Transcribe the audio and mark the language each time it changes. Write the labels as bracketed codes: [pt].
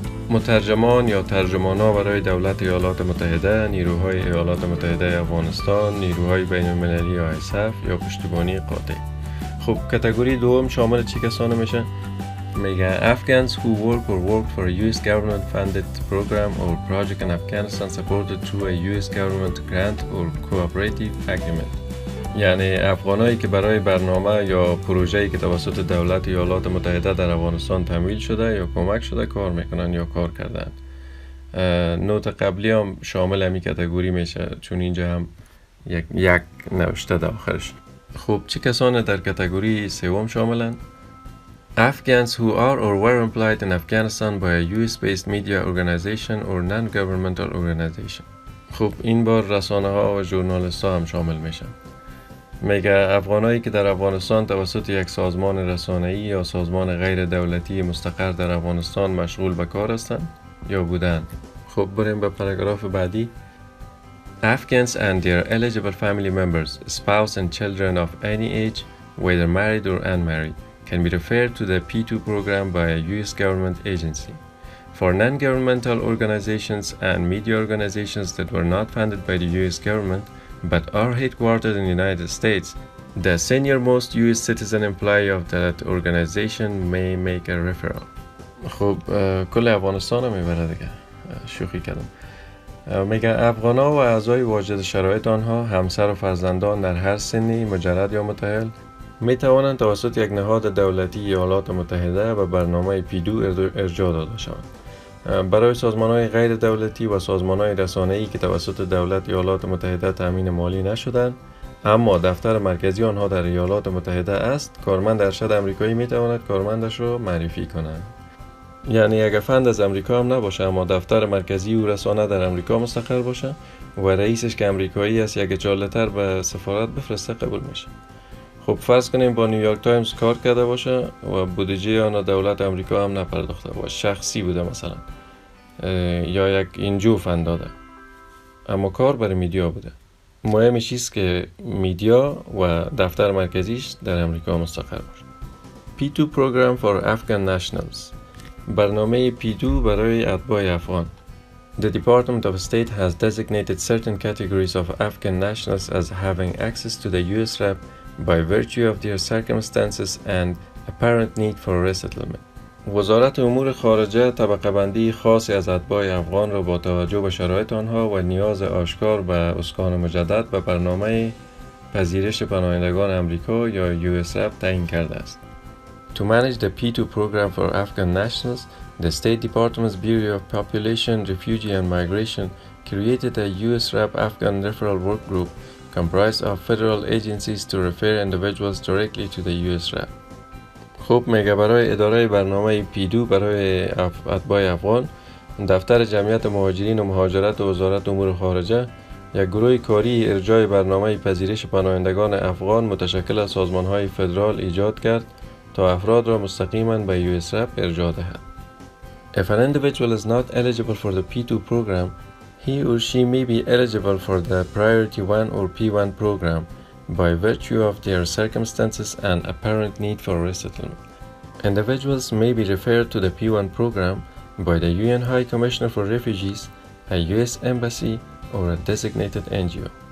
[fa] مترجمان یا ترجمانا برای دولت ایالات متحده، نیروهای ایالات متحده افغانستان، نیروهای بین المللی ISAF یا پشتیبانی قاطع. خب کاتگوری دوم شامل چه کسانی میشه؟ میگه [en] Afghans who work or worked for a US government funded program or project in Afghanistan supported through a US government grant or cooperative agreement. [fa] یعنی افغانایی که برای برنامه یا پروژه‌ای که توسط دولت ایالات متحده در افغانستان تمویل شده یا کمک شده کار میکنن یا کار کردن. نوت قبلی هم شامل همین کاتگوری میشه چون اینجا هم یک نوشته در آخرش. خب چه کسانی در کاتگوری سوم شاملن؟ [en] Afghans who are or were employed in Afghanistan by a US-based media organization or non-governmental organization. [fa] خب این بار رسانه ها و ژورنالیست ها هم شامل میشن. میگه افغانایی که در افغانستان توسط یک سازمان رسانه‌ای یا سازمان غیر دولتی مستقر در افغانستان مشغول به کار هستند یا بودند. خب بریم به پاراگراف بعدی. [en] Afghans and their eligible family members, spouse and children of any age, whether married or unmarried, can be referred to the P-2 program by a US government agency. For non-governmental organizations and media organizations that were not funded by the US government but are headquartered in the United States, the senior-most US citizen employee of that organization may make a referral. [fa] خب کل افغانستان رو میبره دیگه، شوخی کردم. میگه افغانا و اعضای واجد شرایط آنها، همسر و فرزندان در هر سنی مجرد یا متأهل می توانند توسط یک نهاد دولتی ایالات متحده و برنامه P-2 ارجاع داده شوند. برای سازمان‌های غیر دولتی و سازمان‌های رسانه‌ای که توسط دولت ایالات متحده تامین مالی نشدند اما دفتر مرکزی آنها در ایالات متحده است، کارمند ارشد آمریکایی می تواند کارمندش را معرفی کند. یعنی اگر فند از امریکا هم نباشه اما دفتر مرکزی و رسانه در امریکا مستقر باشه و رئیسش که امریکایی است یک اجالتر به سفارت بفرسته قبول میشه. خب فرض کنیم با نیویورک تایمز کار کرده باشه و بودجه آن دولت امریکا هم نپرداخته باشه، شخصی بوده مثلا یا یک انجیو فند داده اما کار برای میدیا بوده. مهمش است که میدیا و دفتر مرکزیش در امریکا مستقر باشه. [en] P-2 program for Afghan nationals. [fa] برنامه P-2 برای اتباع افغان. [en] The Department of State has designated certain categories of Afghan nationals as having access to the US rep by virtue of their circumstances and apparent need for resettlement. [fa] وزارت امور خارجه طبقه بندی خاصی از اتباع افغان را با توجه به شرایط آنها و نیاز آشکار به اسکان مجدد و برنامه پذیرش پناهندگان امریکا یا US rep تعیین کرده است. [en] To manage the P-2 program for Afghan nationals, the State Department's Bureau of Population, Refugee and Migration created a US rep Afghan referral work group comprised of federal agencies to refer individuals directly to the US rep. [fa] خب میگه برای اداره برنامه P-2 برای اتباع افغان دفتر جمعیت مهاجرین و مهاجرت و وزارت امور خارجه یک گروه کاری ارجاع برنامه پذیرش پناهندگان افغان متشکل از سازمان‌های فدرال ایجاد کرد تا افراد را مستقیما به USRAP ارجاع دهد. [en] If an individual is not eligible for the P-2 program, he or she may be eligible for the Priority 1 or P-1 program by virtue of their circumstances and apparent need for resettlement. Individuals may be referred to the P-1 program by the UN High Commissioner for Refugees, a US Embassy, or a designated NGO.